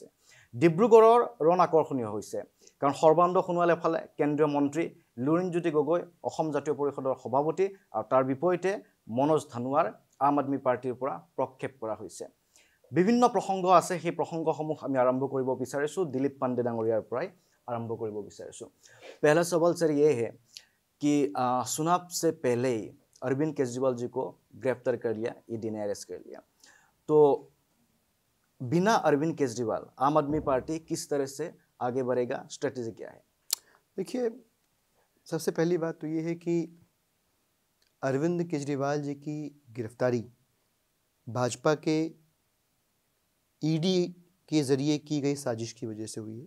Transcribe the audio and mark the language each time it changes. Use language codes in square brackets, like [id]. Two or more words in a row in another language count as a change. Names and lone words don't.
[as] ডিব্ৰুগড়ৰ ৰণ আকৰ্ষণীয় হৈছে কাৰণ সৰ্বানন্দ সোণোৱাল এফালে কেন্দ্ৰীয় মন্ত্ৰী, লুৰিণজ্যোতি গগৈ অসম জাতীয় পৰিষদৰ সভাপতি আৰু তাৰ বিপৰীতে মনোজ ধানোৱাৰ আম আদমি পাৰ্টিৰ পৰা প্ৰক্ষেপ কৰা হৈছে। বিভিন্ন প্ৰসংগ আছে, সেই প্ৰসংগসমূহ আমি আৰম্ভ কৰিব বিচাৰিছোঁ। দিলীপ পাণ্ডে ডাঙৰীয়াৰ পৰাই आरंभ কৰিব বিচাৰিছোঁ। [hi] पहला सवाल सर ये है कि चुनाव से पहले ही अरविंद केजरीवाल जी को गिरफ्तार कर लिया, ईडी ने अरेस्ट कर लिया। तो बिना अरविंद केजरीवाल आम आदमी पार्टी किस तरह से आगे बढ़ेगा, स्ट्रेटेजी क्या है? देखिए, सबसे पहली बात तो ये है कि अरविंद केजरीवाल जी की गिरफ्तारी भाजपा के ईडी के ज़रिए की गई साजिश की वजह से हुई है।